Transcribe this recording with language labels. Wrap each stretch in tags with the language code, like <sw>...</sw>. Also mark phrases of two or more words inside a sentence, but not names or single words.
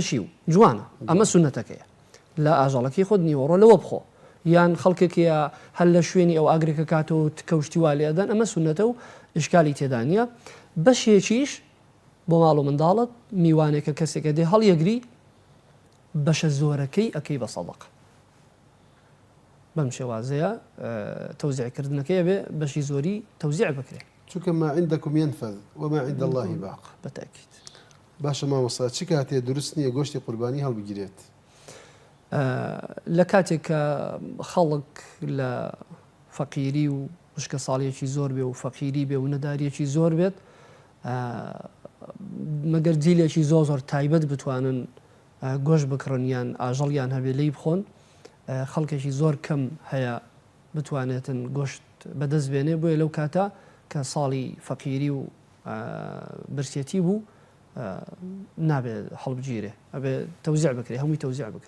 <ckb>شیو جوانە ئەمە سنەتەکەیە لە ئاژەڵەکەی خۆت نیوەڕۆ لەوە بخۆ یان خەڵکێکە هەل لە شوێنی ئەو ئاگرێکە کاتەوە کەوشتی وا لێدەن ئەمە سونەتە و ئشکالی تێدا نییە بەشێکیش بۆ ماڵ و منداڵت میوانێکە کەسێکە دێ هەڵیەگری بەشە زۆرەکەی ئەەکەی بە سەدەقە بەم شێوازەیە تەوزیعکردنەکەی بێ بەشی زۆری تەوزیع بکرێت</ckb> <ar>چونکە ما عندكم ينفذ وما عند الله باق</ar> <ckb>بەتاکید باشە مامۆستا چی کاتێ دروست نییە گۆشتی قوربانی هەڵبگیرێت لە کاتێک کە خەڵک لە فەقیری و وشکە ساڵیەکی زۆر بێ و فەقیری بێ و نەداریەکی زۆر بێت مەگەر جیلێکی زۆر تایبەت بتوانن گۆشت بکڕن یان ئاژەڵیان هەبێ لی بخۆن خەڵکێکی زۆر کەم هەیە بتوانێتن گۆشت بەدەست بێنێ بۆیە لەو کاتە کە ساڵی فەقیری و برسێتی بوو نابێت هەڵبگیرێ ئەبێ تەوزیع بکرێ هەمووی تەوزیع بکرێ</ckb>